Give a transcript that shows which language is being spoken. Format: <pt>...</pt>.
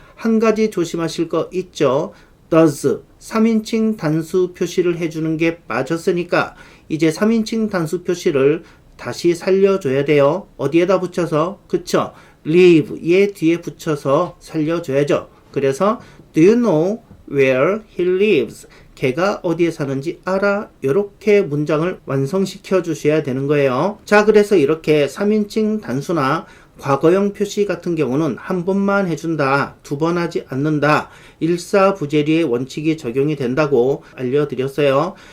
<ko>한 가지 조심하실 거 있죠. does 3인칭 단수 표시를 해주는 게 빠졌으니까 이제 3인칭 단수 표시를 다시 살려줘야 돼요. 어디에다 붙여서? 그쵸? live 얘 뒤에 붙여서 살려줘야죠. 그래서</ko> <en>do you know where he lives?</en> <ko>걔가 어디에 사는지 알아? 이렇게 문장을 완성시켜 주셔야 되는 거예요. 자, 그래서 이렇게 3인칭 단수나 과거형 표시 같은 경우는 한 번만 해준다, 두 번 하지 않는다, 일사부재리의 원칙이 적용이 된다고 알려드렸어요.</ko>